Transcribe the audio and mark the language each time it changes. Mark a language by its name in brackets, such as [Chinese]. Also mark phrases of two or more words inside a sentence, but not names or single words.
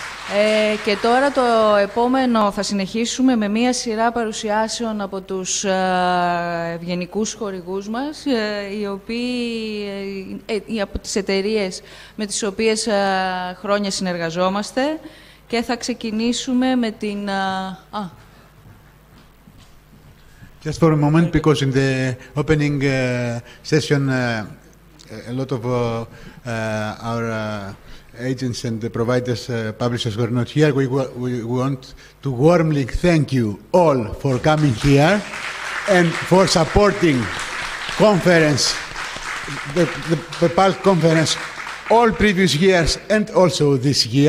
[Greek] Και τώρα το επόμενο θα συνεχίσουμε με μία σειρά παρουσιάσεων από τους ευγενικούς χορηγούς μας, οι οποίοι, από τις εταιρείες με τις οποίες χρόνια συνεργαζόμαστε, και θα ξεκινήσουμε με την... [English] Just for a moment, because in the opening session, a lot of our agents and the providers, publishers were not here. We want to warmly thank you all for coming here and for supporting conference, the PALC conference, all previous years and also this year.